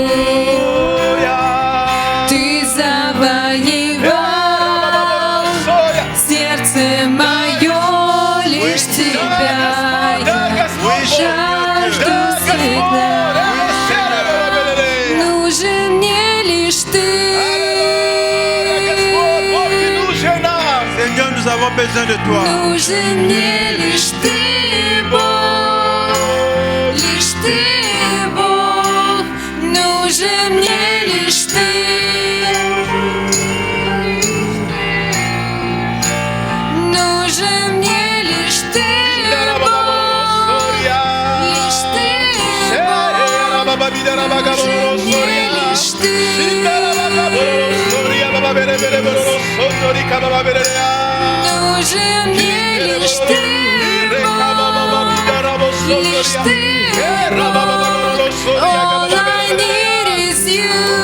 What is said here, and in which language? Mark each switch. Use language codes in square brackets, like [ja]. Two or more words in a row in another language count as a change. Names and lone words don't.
[ru] Ты завоевал сердце мое, лишь Тебя я жажду всегда. Нужен мне лишь Ты. [fr] Seigneur, nous avons besoin de toi. [ru] Нужен мне лишь Ты, Бог, лишь Ты, Бог. Нужен мне лишь Ты. Нужен мне лишь Ты, Бог, лишь Ты, Бог. Нужен мне лишь Ты. Нужен мне лишь Ты, Бог, лишь Ты, Бог. [en] All I need is You.